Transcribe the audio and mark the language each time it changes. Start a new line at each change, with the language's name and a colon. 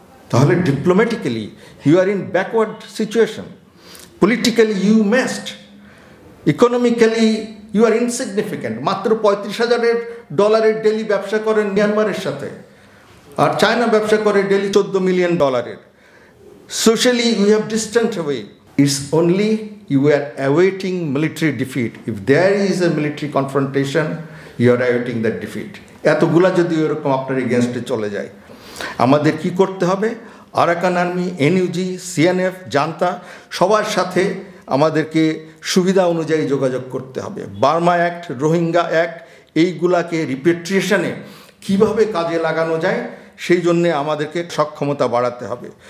English: তাহলে diplomatically you are in backward situation, politically you messed, economically you are insignificant.
Bangla: মাত্র $35,000 daily ব্যবসা করেন মিয়ানমারের সাথে, আর চায়না ব্যবসা করে daily $14 million.
English: Socially you have distant away. It's only you are awaiting military defeat. If there is a military confrontation, you are awaiting that defeat.
Bangla: এতগুলা যদি এরকম আপনার এগেনস্টে চলে যায়, আমাদের কি করতে হবে? Arakan army, NUG, CNF, junta সবার সাথে আমাদেরকে সুবিধা অনুযায়ী যোগাযোগ করতে হবে। বার্মা অ্যাক্ট, রোহিঙ্গা অ্যাক্ট, এইগুলাকে রিপেট্রিয়েশনে কিভাবে কাজে লাগানো যায় সেই জন্যে আমাদেরকে সক্ষমতা বাড়াতে হবে।